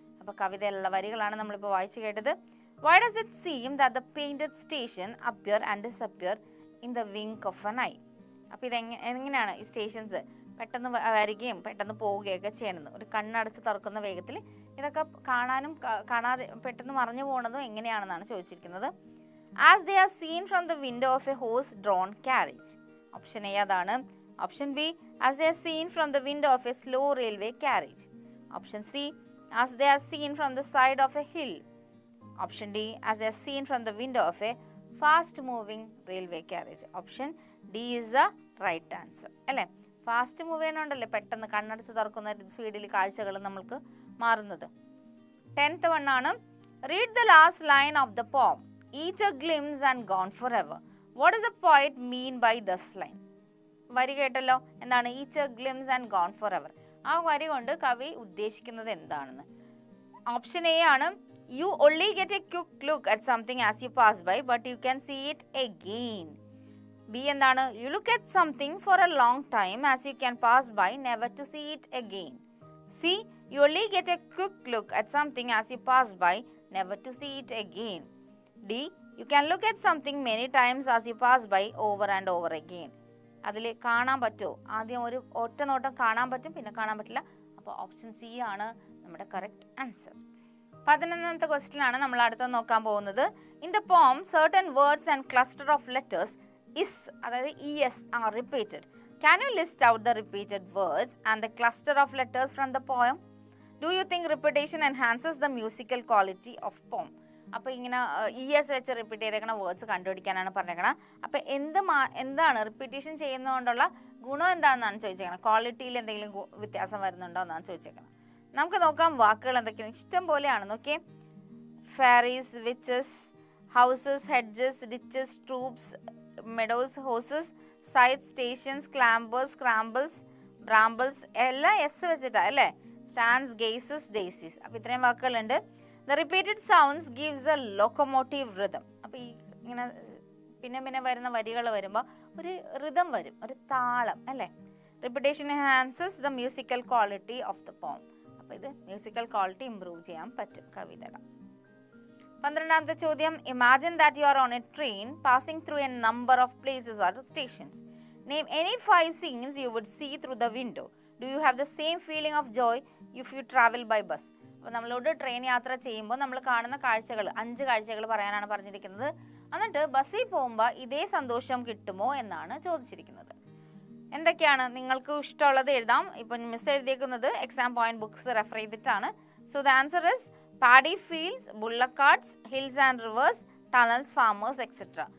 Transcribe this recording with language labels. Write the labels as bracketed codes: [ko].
[ml] അപ്പോൾ കവിതയിലുള്ള വരികളാണ് നമ്മളിപ്പോൾ വായിച്ചു കേട്ടത്. [en] Why does it seem that the painted station appear and disappear in the wink of an eye? [ml] അപ്പോൾ എങ്ങനെയാണ് ഈ സ്റ്റേഷൻസ് പെട്ടെന്ന് വരികയും പെട്ടെന്ന് പോവുകയൊക്കെ ചെയ്യണമെന്ന്? ഒരു കണ്ണടച്ച് തുറക്കുന്ന വേഗത്തിൽ ഇതൊക്കെ കാണാനും കാണാതെ പെട്ടെന്ന് മറഞ്ഞു പോകുന്നതും എങ്ങനെയാണെന്നാണ് ചോദിച്ചിരിക്കുന്നത്. [en] As they are seen from the window of a horse-drawn carriage. [ml] Option A അതാണ്. Option B, [en] as they are seen from the window of a slow railway carriage. [ml] Option C, [en] as they are seen from the side of a hill. Option D, as they are seen from the window of a fast moving railway carriage. Option D is the right answer. [ml] അല്ലേ, fast move ചെയ്യണോണ്ടല്ലേ പെട്ടെന്ന് കണ്ണടച്ച് തുറക്കുന്ന സ്പീഡിൽ കാഴ്ചകൾ നമ്മൾക്ക് മാറുന്നത്. [en] 10th one ആണ്, read the last line of the poem, each a glimpse and gone forever. What does the poet mean by this line? [ml] വരി കേട്ടല്ലോ, എന്താണ് [en] each a glimpse and gone forever. [ml] ആ വരി കൊണ്ട് കവി ഉദ്ദേശിക്കുന്നത് എന്താണെന്ന്. ഓപ്ഷൻ എ ആണ്, [en] you only get a quick look at something as you pass by, but you can see it again. B എന്താണ്, you look at something for a long time as you can pass by, never to see it again. C, you only get a quick look at something as you pass by, never to see it again. D, you can look at something many times as you pass by, over and over again. [ml] അതിൽ കാണാൻ പറ്റുമോ, ആദ്യം ഒരു ഒറ്റ നോട്ടം കാണാൻ പറ്റും, പിന്നെ കാണാൻ പറ്റില്ല. അപ്പോൾ ഓപ്ഷൻ സി ആണ് നമ്മുടെ കറക്റ്റ് ആൻസർ. 11th ക്വസ്റ്റ്യൻ ആണ് നമ്മൾ അടുത്ത് നോക്കാൻ പോകുന്നത്. [en] In the poem certain words and cluster of letters is, അതായത് es are repeated. Can you list out the repeated words and the cluster of letters from the poem? Do you think repetition enhances the musical quality of poem? [ml] അപ്പോൾ ഇങ്ങനെ es വെച്ച് repeat ചെയ്തേക്കണ words കണ്ടുപിടിക്കാനാണ് പറഞ്ഞേക്കണം. അപ്പോൾ എന്താണ് repetition ചെയ്യുന്നതുകൊണ്ടുള്ള ഗുണം എന്താണെന്നാണ് ചോദിച്ചേക്കണം. ക്വാളിറ്റിയിൽ എന്തെങ്കിലും വ്യത്യാസം വരുന്നുണ്ടോ എന്നാണ് ചോദിച്ചേക്കണം. നമുക്ക് നോക്കാം വാക്കുകൾ എന്തൊക്കെയാണ്, ഇഷ്ടം പോലെയാണ്. [en] നോക്കിയേ, fairies, witches, houses, hedges, ditches, troops, meadows, horses, sight, stations, clambers, scrambles, brambles, [ml] എല്ലാം എസ് വെച്ചിട്ടാ അല്ലേ. [en] Stands, gazes, daisies. [ml] അപ്പോൾ ഇത്രയും വാക്കുകളുണ്ട്. [en] The repeated sounds gives a locomotive rhythm. [ml] അപ്പോൾ ഈ ഇങ്ങനെ പിന്നെ വരുന്ന വരികൾ വരുമ്പോൾ ഒരു റിതം വരും, ഒരു താളം അല്ലേ. [en] Repetition enhances the musical quality of the poem. [ml] അപ്പോൾ ഇത് മ്യൂസിക്കൽ ക്വാളിറ്റി ഇംപ്രൂവ് ചെയ്യാൻ പറ്റും കവിതയുടെ. 12ാമത്തെ ചോദ്യം, [en] Imagine that you are on a train passing through a number of places or stations. Name any 5 scenes you would see through the window. Do you have the same feeling of joy if you travel by bus? [ml] അപ്പോൾ നമ്മളോട് train യാത്ര ചെയ്യുമ്പോൾ നമ്മൾ കാണുന്ന കാഴ്ചകൾ 5 കാഴ്ചകൾ പറയാനാണ് പറഞ്ഞിരിക്കുന്നത്. എന്നിട്ട് ബസ്സിൽ പോകുമ്പോൾ ഇതേ സന്തോഷം കിട്ടുമോ എന്നാണ് ചോദിച്ചിരിക്കുന്നത്. എന്തൊക്കെയാണ് നിങ്ങൾക്ക് ഇഷ്ടമുള്ളത് എഴുതാം. ഇപ്പം miss എഴുതിയേക്കുന്നത് exam point books refer ചെയ്തിട്ടാണ്. [en] So the answer is paddy fields, bullock carts, hills and rivers, tunnels, farmers etcetera.